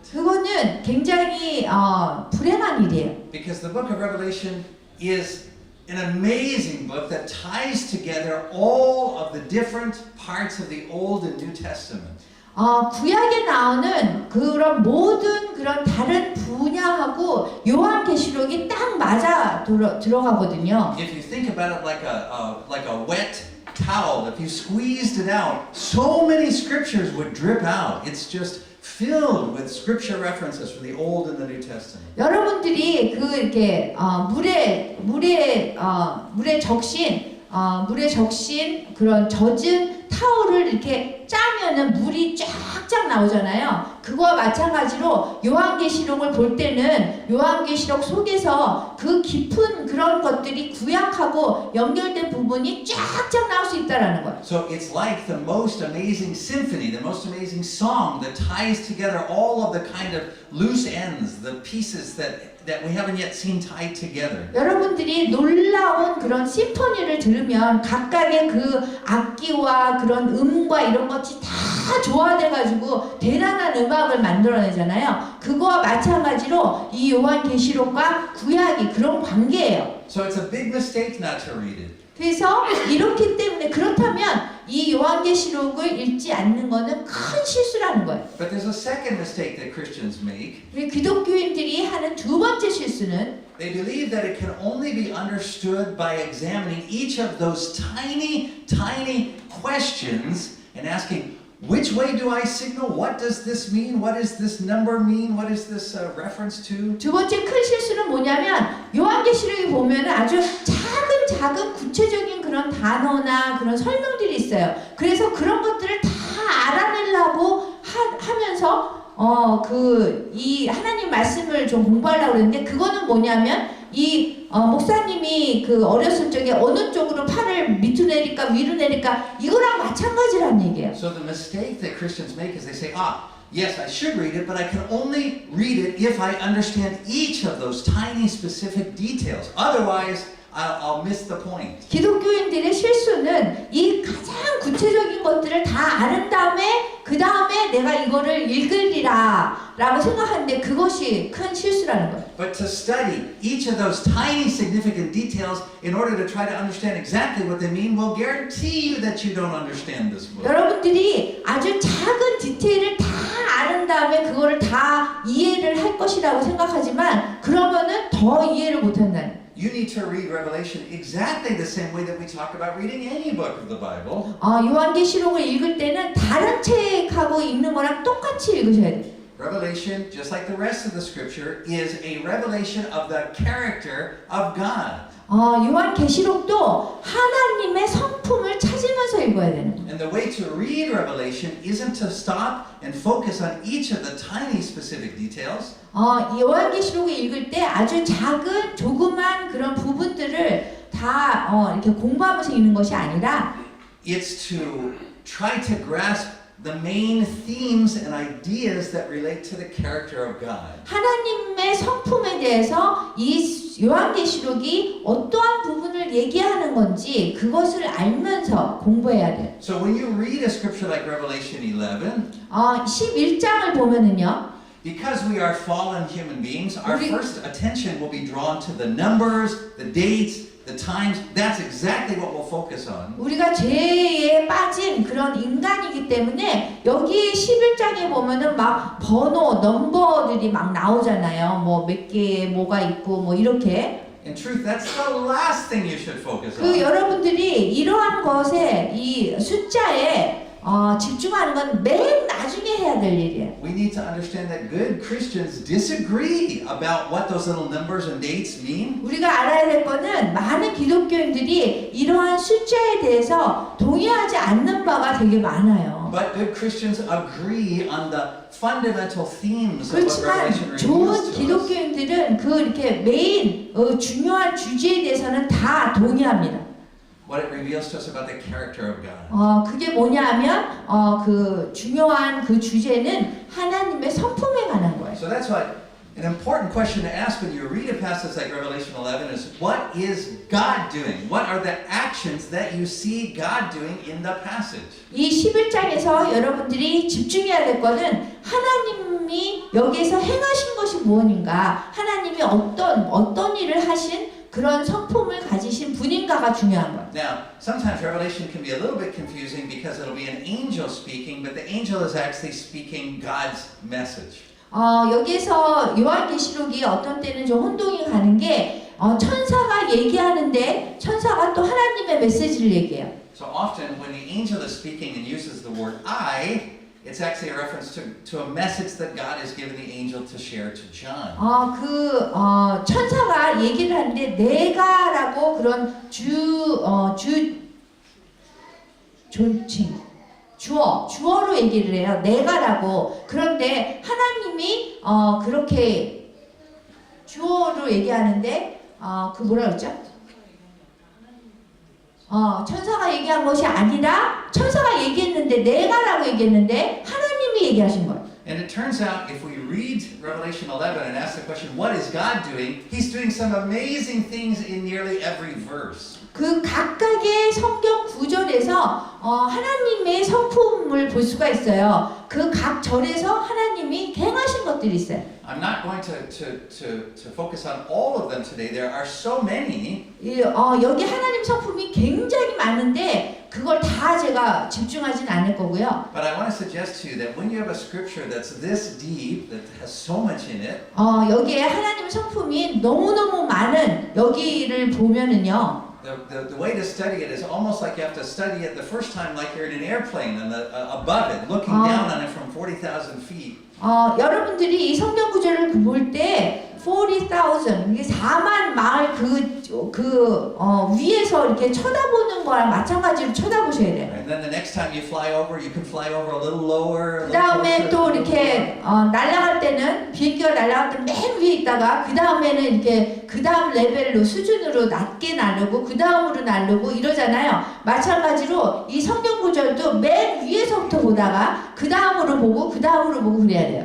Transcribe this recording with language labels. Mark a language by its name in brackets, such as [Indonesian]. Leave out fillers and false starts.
[Korean] 그거는 굉장히 불행한 일이에요. [English] Because the book of Revelation is an amazing book that ties together all of the different parts of the Old and New Testament. [Korean] 구약에 나오는 그런 모든 그런 다른 분야하고 요한계시록이 딱 맞아 들어가거든요. [English] If you think about it like a wet towel, if you squeezed it out, so many scriptures would drip out. It's just filled with scripture references from the Old and the New Testament. [Korean] 여러분들이 그 이렇게 물에 적신 그런 젖은 타올을 이렇게 짜면은 물이 쫙쫙 나오잖아요. 그거와 마찬가지로 요한계시록을 볼 때는 요한계시록 속에서 그 깊은 그런 것들이 구약하고 연결된 부분이 쫙쫙 나올 수 있다라는 거예요. [English] So it's like the most amazing symphony, the most amazing song that ties together all of the kind of loose ends, the pieces that we haven't yet seen tied together. [Korean] 여러분들이 놀라운 그런 심포니를 들으면 각각의 그 악기와 그런 음과 이런 것이 다 조화돼가지고 대단한 음악을 만들어내잖아요. 그거와 마찬가지로 이 요한계시록과 구약이 그런 관계예요. [English] So it's a big mistake not to read it. [Korean] 그래서 이렇기 때문에 그렇다면 이 요한계시록을 읽지 않는 것은 큰 실수라는 거예요. [English] But there's a second mistake that Christians make. [Korean] 우리 기독교인들이 하는 두 번째 실수는 [English] They believe that it can only be understood by examining each of those tiny, tiny questions and asking, which way do I signal? What does this mean? What does this number mean? What is this reference to? [Korean] 두 번째 큰 실수는 뭐냐면 요한계시록에 보면 아주 작은 구체적인 그런 단어나 그런 설명들이 있어요. 그래서 그런 것들을 다 알아내려고 하면서 이 하나님 말씀을 좀 공부하려고 그랬는데 그거는 뭐냐면 목사님이 그 어렸을 적에 어느 쪽으로 팔을 밑으로 내릴까 위로 내릴까 이거랑 마찬가지란 얘기예요. [English] So the mistake that Christians make is they say, yes, I should read it, but I can only read it if I understand each of those tiny specific details. Otherwise, I'll miss the point. [Korean] 기독교인들의 실수는 이 가장 구체적인 것들을 다 아는 다음에 그 다음에 내가 이거를 읽으리라 라고 생각하는데 그것이 큰 실수라는 거예요. [English] But to study each of those tiny significant details in order to try to understand exactly what they mean will guarantee you that you don't understand this book. [Korean] 여러분들이 아주 작은 디테일을 다 아는 다음에 그거를 다 이해를 할 것이라고 생각하지만 그러면은 더 이해를 못한다는 거예요. [English] You need to read Revelation exactly the same way that we talk about reading any book of the Bible. [Korean] 요한계시록을 읽을 때는 다른 책하고 읽는 거랑 똑같이 읽으셔야 돼요. [English] Revelation, just like the rest of the scripture, is a revelation of the character of God. [Korean] 요한계시록도 하나님의 성품을 찾으면서 읽어야 되는 거예요. [English] And the way to read Revelation isn't to stop and focus on each of the tiny specific details. [Korean] 요한계시록을 읽을 때 아주 작은 조그만 그런 부분들을 다 이렇게 공부하면서 읽는 것이 아니라 [English] It's to try to grasp the main themes and ideas that relate to the character of God. [Korean] 하나님의 성품에 대해서 이 요한계시록이 어떠한 부분을 얘기하는 건지 그것을 알면서 공부해야 돼요. [English] So when you read a scripture like Revelation 11, [Korean] 11장을 보면은요. [English] because we are fallen human beings, our first attention will be drawn to the numbers, the dates, the times. That's exactly what we'll focus on. [Korean] 우리가 죄에 빠진 그런 인간이기 때문에 여기 11장에 보면은 막 번호, 넘버들이 막 나오잖아요. 뭐 몇 개에 뭐가 있고 뭐 이렇게. [English] In truth, that's the last thing you should focus 그 on. [Korean] 여러분들이 이러한 것에 이 숫자에 집중하는 건 맨 나중에 해야 될 일이에요. [English] We need to understand that good Christians disagree about what those little numbers and dates mean. [Korean] 우리가 알아야 될 거는 많은 기독교인들이 이러한 숫자에 대해서 동의하지 않는 바가 되게 많아요. [English] But good Christians agree on the fundamental themes of what Revelation [Korean] 그렇지만 좋은 [English] reveals to us. [Korean] 기독교인들은 그 이렇게 메인 중요한 주제에 대해서는 다 동의합니다. [English] What it reveals to us about the character of God. [Korean] 그게 뭐냐면 그 중요한 그 주제는 하나님의 성품에 관한 거예요. [English] So that's why an important question to ask when you read a passage like Revelation 11 is, what is God doing? What are the actions that you see God doing in the passage? [Korean] 이 11장에서 여러분들이 집중해야 될 것은 하나님이 여기에서 행하신 것이 무엇인가, 하나님이 어떤 일을 하신 그런 성품을 가지신 분인가가 중요한 거예요. [English] Now, sometimes Revelation can be a little bit confusing because it'll be an angel speaking, but the angel is actually speaking God's message. [Korean] 여기에서 요한계시록이 어떤 때는 좀 혼동이 가는 게 천사가 얘기하는데 천사가 또 하나님의 메시지를 얘기해요. [English] So often when the angel is speaking and uses the word I, it's actually a reference to a message that God has given the angel to share to John. [Korean] 천사가 얘기를 하는데 내가라고 그런 존칭 주어로 얘기를 해요. 내가라고. 그런데 하나님이 그렇게 주어로 얘기하는데 그 뭐라 그랬죠? 천사가 얘기한 것이 아니라 천사가 얘기했는데 내가라고 얘기했는데 하나님이 얘기하신 거예요. [English] And it turns out if we read Revelation 11 and ask the question, what is God doing? He's doing some amazing things in nearly every verse. [Korean] 그 각각의 성경 구절에서 하나님의 성품을 볼 수가 있어요. 그 각 절에서 하나님이 행하신 것들이 있어요. [English] I'm not going to focus on all of them today. There are so many. [Korean] 여기 하나님 성품이 굉장히 많은데 그걸 다 제가 집중하진 않을 거고요. [English] But I want to suggest to you that when you have a scripture that's this deep, that has so much in it, [Korean] 여기에 하나님 성품이 너무너무 많은 여기를 보면은요. [English] the way to study it is almost like you have to study it the first time like you're in an airplane and above it, looking down on it from 40,000 feet. [Korean] 여러분들이 이 성경 구절을 볼 때 40,000 이게 4만 마일 위에서 이렇게 쳐다보는 거랑 마찬가지로 쳐다보셔야 돼요. [English] And then the next time you fly over, you can fly over a little lower. [Korean] 그 다음에 또 이렇게 날아갈 때는 비행기가 날아갈 때 맨 위에 있다가 그 다음에는 이렇게 그 다음 레벨로 수준으로 낮게 날르고 그 다음으로 날르고 이러잖아요. 마찬가지로 이 성경 구절도 맨 위에서부터 보다가 그 다음으로 보고 그 다음으로 보고 그래야 돼요.